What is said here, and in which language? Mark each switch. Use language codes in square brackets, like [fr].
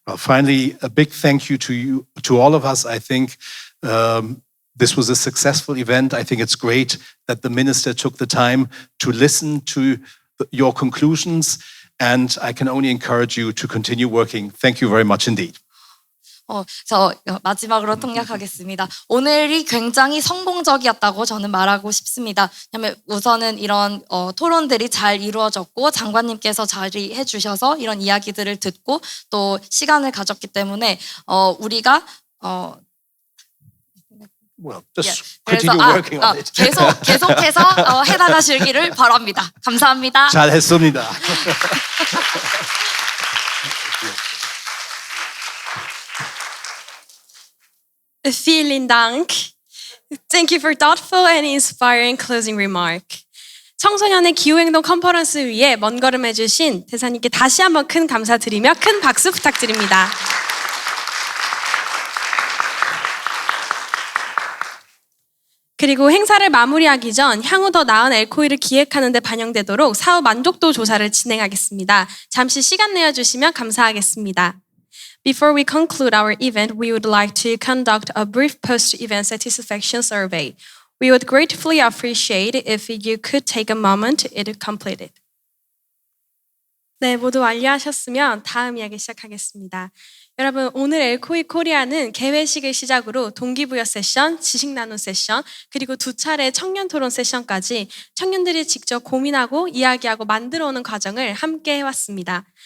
[en] Well, finally, a big thank you to all of us. I think this was a successful event. I think it's great that the minister took the time to listen to your conclusions, and I can only encourage you to continue working. Thank you very much indeed. [ko] 그래서 마지막으로 통역하겠습니다. 오늘이 굉장히 성공적이었다고 저는 말하고 싶습니다. 왜냐하면 우선은 이런 토론들이 잘 이루어졌고 장관님께서 자리해 주셔서 이런 이야기들을 듣고 또 시간을 가졌기 때문에 우리가 [en] Well, just [ko] 그래서 [en] continue working on it. [ko] 계속해서 해나가시기를 바랍니다. 감사합니다. 잘했습니다. [de] Vielen Dank. [en] Thank you for thoughtful and inspiring closing remark. [ko] 청소년의 기후행동 컨퍼런스 위에 먼 걸음 해주신 대사님께 다시 한번 큰 감사드리며 큰 박수 부탁드립니다. 그리고 행사를 마무리하기 전 향후 더 나은 엘코이를 기획하는 데 반영되도록 사후 만족도 조사를 진행하겠습니다. 잠시 시간 내어주시면 감사하겠습니다. [en] Before we conclude our event, we would like to conduct a brief post-event satisfaction survey. We would gratefully appreciate if you could take a moment to complete it. [ko] 네, 모두 완료하셨으면 다음 이야기 시작하겠습니다. 여러분, 오늘 엘코이 코리아는 개회식을 시작으로 동기부여 세션, 지식 나눔 세션, 그리고 2차례 청년 토론 세션까지 청년들이 직접 고민하고 이야기하고 만들어오는 과정을 함께 해왔습니다.